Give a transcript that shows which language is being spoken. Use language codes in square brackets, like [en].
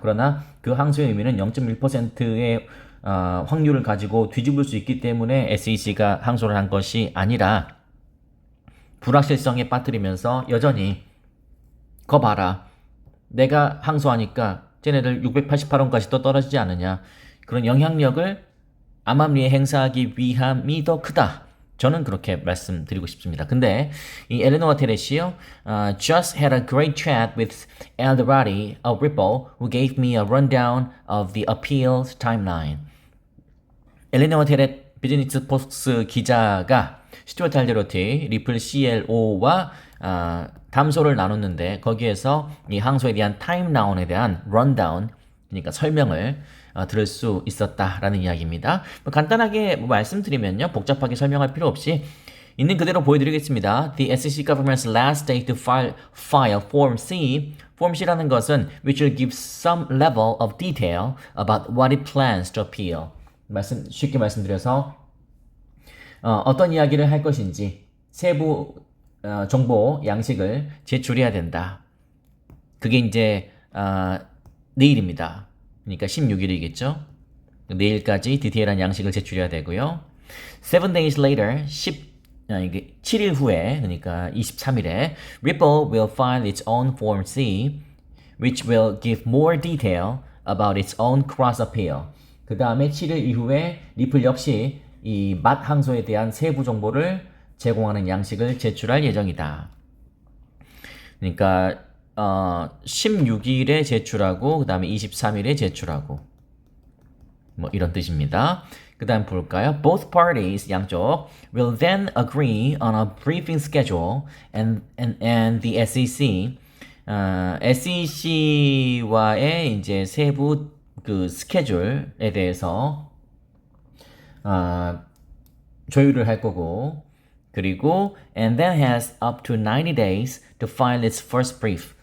[ko] 그러나 그 항소의 의미는 0.1%의 확률을 가지고 뒤집을 수 있기 때문에 SEC가 항소를 한 것이 아니라 불확실성에 빠뜨리면서 여전히 거 봐라. 내가 항소하니까 쟤네들 688원까지 또 떨어지지 않느냐. 그런 영향력을 암암리에 행사하기 위함이 더 크다. 저는 그렇게 말씀드리고 싶습니다. 근데 이 엘레노아 테레시요, [en] just had a great chat with Eldorado of Ripple, who gave me a rundown of the appeals timeline. [ko] 엘레노아 테레 비즈니스 포스트 기자가 스튜어트 알데로티 리플 CLO와 담소를 나눴는데 거기에서 이 항소에 대한 타임라운에 대한 런다운, 그러니까 설명을 들을 수 있었다라는 이야기입니다. 간단하게 말씀드리면요, 복잡하게 설명할 필요 없이 있는 그대로 보여드리겠습니다. [en] The SEC government's last day to file Form C. [ko] Form C라는 것은 [en] which will give some level of detail about what it plans to appeal. [ko] 쉽게 말씀드려서 어떤 이야기를 할 것인지 세부 정보 양식을 제출해야 된다. 그게 이제 내일입니다. 그러니까 16일이겠죠. 내일까지 디테일한 양식을 제출해야 되고요. [en] 7 days later, [ko] 7일 후에, 그러니까 23일에 [en] Ripple will file its own Form C, which will give more detail about its own cross appeal. [ko] 그 다음에 7일 이후에 리플 역시 이 맛 항소에 대한 세부 정보를 제공하는 양식을 제출할 예정이다. 그러니까 16일에 제출하고 그 다음에 23일에 제출하고 뭐 이런 뜻입니다. 그 다음 볼까요? [en] Both parties, [ko] 양쪽, [en] will then agree on a briefing schedule and the SEC, [ko] SEC와의 이제 세부 그 스케줄에 대해서 조율을 할 거고, 그리고 [en] and then has up to 90 days to file its first brief.